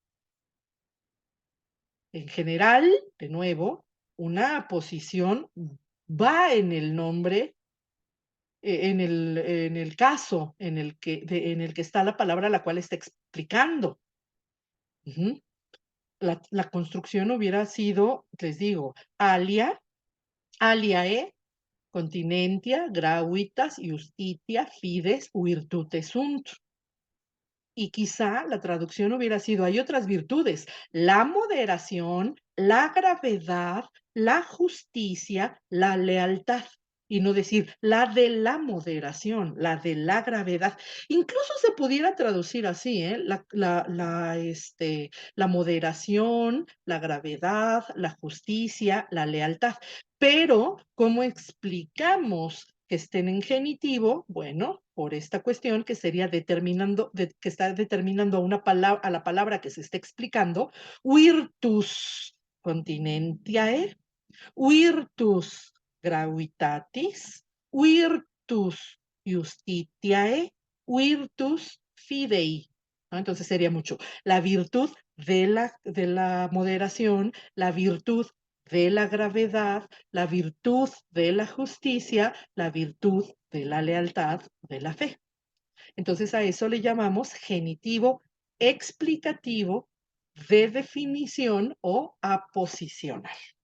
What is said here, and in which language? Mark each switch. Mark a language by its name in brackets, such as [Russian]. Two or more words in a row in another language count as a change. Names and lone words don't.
[Spanish] En general, de nuevo, una posición va en el nombre, en el caso en el que está la palabra la cual está explicando. Ujú. La construcción hubiera sido, les digo, [Latin] aliae, continentia, gratuitas, justitia, fides, virtutes sunt. [Spanish] Y quizá la traducción hubiera sido, hay otras virtudes, la moderación, la gravedad, la justicia, la lealtad. Y no decir la de la moderación, la de la gravedad. Incluso se pudiera traducir así, ¿eh? La moderación, la gravedad, la justicia, la lealtad. Pero, ¿cómo explicamos que estén en genitivo? Bueno, por esta cuestión que sería que está determinando a la palabra que se está explicando, [Latin] virtus continentiae, virtus gravitatis, virtus justitiae, virtus fidei. [Spanish] ¿No? Entonces sería mucho la virtud de la moderación, la virtud de la gravedad, la virtud de la justicia, la virtud de la lealtad, de la fe. Entonces a eso le llamamos genitivo explicativo de definición o aposicional.